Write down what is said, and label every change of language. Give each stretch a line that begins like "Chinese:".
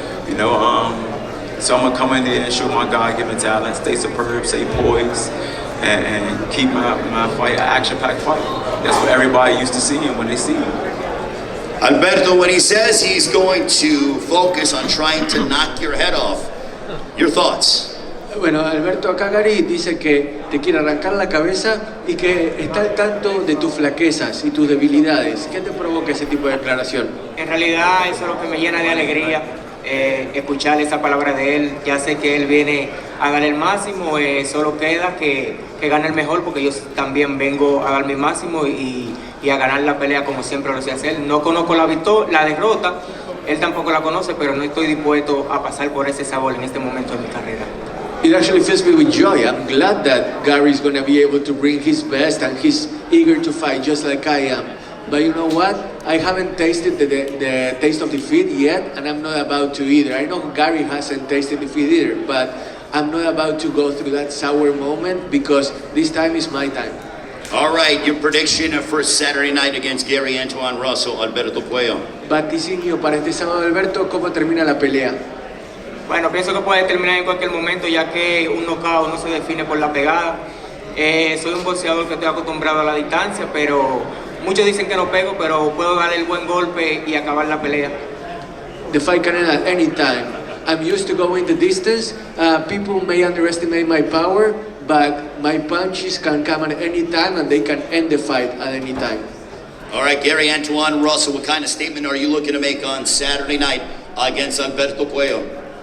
English: You know, so I'm gonna come in there and show my God-given talent, stay superb, stay poised, and keep my fight an action-packed fight. That's what everybody used to see when they see me. Alberto, when he says he's going to focus on trying to knock your head off, your thoughts?
Spanish: Bueno, Alberto acá Gary dice que te quiere arrancar la cabeza y que está al tanto de tus flaquezas y tus debilidades. ¿Qué te provoca ese tipo de declaración? En realidad eso es lo que me llena de alegría, escuchar esa palabra de él. Ya sé que él viene a dar el máximo, solo queda que gane el mejor, porque yo también vengo a dar mi máximo y a ganar la pelea como siempre lo sé hacer. No conozco la derrota, él tampoco la conoce, pero no estoy dispuesto a pasar por ese sabor en este momento de mi carrera.
English: It actually fills me with joy. I'm glad that Gary's going to be able to bring his best and he's eager to fight just like I am. But you know what? I haven't tasted the taste of defeat yet, and I'm not about to either. I know Gary hasn't tasted defeat either, but I'm not about to go through that sour moment because this time is my time. All right, your prediction for Saturday night against Gary Antoine Russell, Alberto Puello.
Spanish: Vaticinio para este sábado, Alberto, ¿cómo termina la pelea? Bueno, pienso que puede terminar en cualquier momento, ya que un knockout no se define por la pegada. Soy un boxeador que estoy acostumbrado a la distancia, pero muchos dicen que no pego, pero puedo dar el buen golpe y acabar la pelea.
English: The fight can end at any time. I'm used to going the distance. People may underestimate my power, but my punches can come at any time and they can end the fight at any time. All right, Gary Antoine Russell, what kind of statement are you looking to make on Saturday night against Alberto Puello?